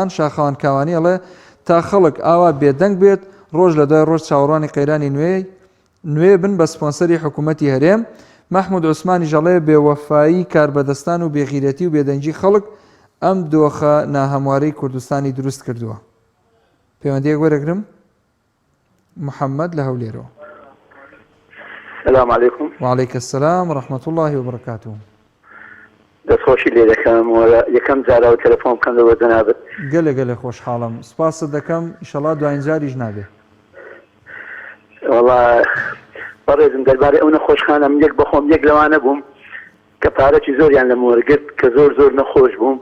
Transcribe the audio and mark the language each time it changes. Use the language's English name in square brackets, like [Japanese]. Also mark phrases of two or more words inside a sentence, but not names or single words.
[Central Kurdish] شاخەوان کاوانی ئەڵێ تا خەڵک ئاوا بێدەنگ بێت ڕۆژ لە دوای ڕۆژ چاوەڕوانی قەیرانی نوێ بن بە سپۆنسەری حکوومەتی هەرێم. محمود عوسمانی ژەڵێ بێوەفایی کاربەدەستان و بێغیرەتی و بێدەنگی خەڵک ئەم دۆخە ناهەموارەی کوردستانی دروست کردووە. پەیوەندیەک وەرەگرم محەممەد لە هەولێرەوە. [Arabic] السلام عليكم. وعليك السلام ورحمة الله وبركاته. [Central Kurdish] دەستخۆشی لێ دەکەم یەکەم جارەوە تەلەفۆن بکەم لەوە جەنابەت. گەلە خۆشحاڵم سپاست دەکەم ئینشەڵا دوایین جاریش نابێ. وەڵا بەڕێزم دەربارەی ئەو نەخۆشخانە من یەک بەخۆم یەک لەوانە بووم کە پارەی زۆریان لە مۆرگرت کە زۆر نەخۆش بووم.